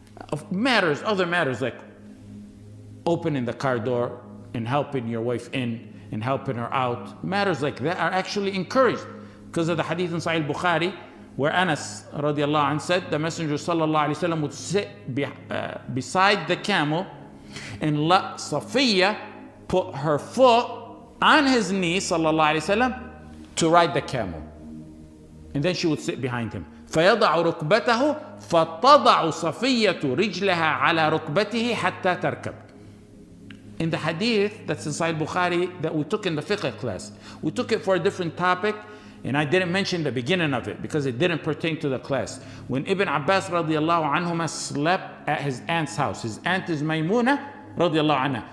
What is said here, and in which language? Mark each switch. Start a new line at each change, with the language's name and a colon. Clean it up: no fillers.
English: Of matters, other matters like opening the car door and helping your wife in and helping her out, matters like that are actually encouraged because of the hadith in Sahih Bukhari where Anas radiallahu anh said the Messenger sallallahu alayhi wa sallam would sit beside the camel and let Safiya put her foot on his knee sallallahu alayhi wa sallam to ride the camel, and then she would sit behind him.
Arabic: فيضع ركبته فتضع صفية رجلها على ركبته حتى تركب.
English: In the hadith that's in Sahih Bukhari that we took in the fiqh class, we took it for a different topic, and I didn't mention the beginning of it because it didn't pertain to the class. When Ibn Abbas radiallahu anhuma slept at his aunt's house, his aunt is Maymuna radiallahu anha.